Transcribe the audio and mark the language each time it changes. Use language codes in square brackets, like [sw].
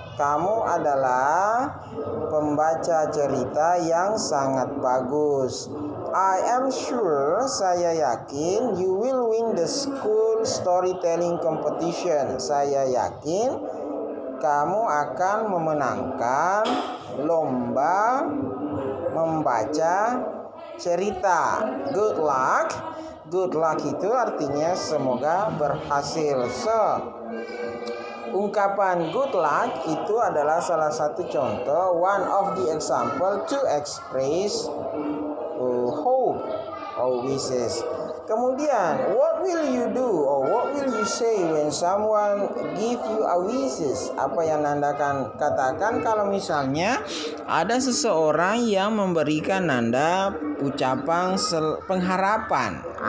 [id] Kamu adalah pembaca cerita yang sangat bagus. [en] I am sure, [id] saya yakin, [en] you will win the school storytelling competition. [id] Saya yakin kamu akan memenangkan lomba membaca cerita. [en] Good luck. Good luck [id] itu artinya semoga berhasil. [en] So, [id] ungkapan good luck itu adalah salah satu contoh, [en] one of the example to express hope or wishes. [id] Kemudian, [en] what will you do or what will you say when someone give you a wishes? [id] Apa yang Anda akan katakan kalau misalnya ada seseorang yang memberikan Anda ucapan pengharapan?